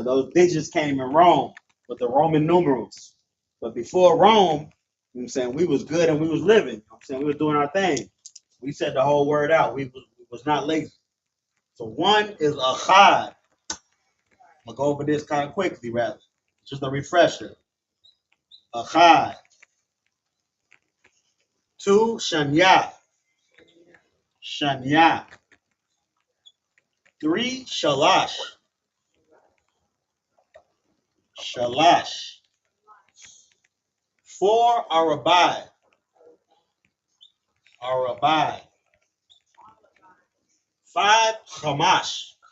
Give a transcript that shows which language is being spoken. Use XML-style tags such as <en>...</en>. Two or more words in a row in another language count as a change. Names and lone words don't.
<en>Those digits came in Rome with the Roman numerals. But before Rome, you know what I'm saying, we was good and we was living. You know what I'm saying? We were doing our thing. We said the whole word out. We was not lazy. So 1 is Achad. I'm gonna go over this kind of quickly, rather. Just a refresher. Achad. 2, Shanya. Shanya. 3, Shalash. Shalash. 4, Arabai. Arabai. 5, Hamash.</en>